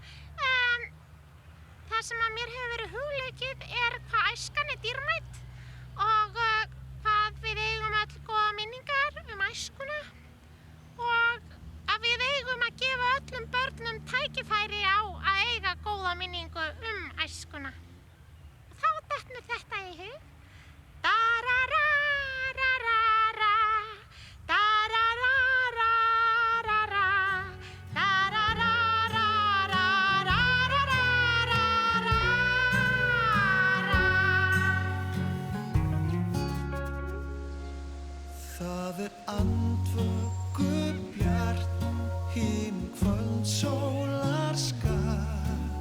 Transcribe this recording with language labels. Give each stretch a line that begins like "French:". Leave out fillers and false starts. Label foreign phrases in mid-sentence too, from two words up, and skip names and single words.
Icelandic: Það sem að mér hefur verið hugleikið er hvað æskan er dýrmæt og hvað við eigum öll góða minningar æskuna og að við eigum að gefa öllum börnum tækifæri á að eiga góða minningu æskuna. Og þá dett mér þetta í hug. Da-ra-ra-ra-ra-ra, da-ra-ra-ra-ra-ra, það er andvöggubjart, hinn kvöldsólar skar.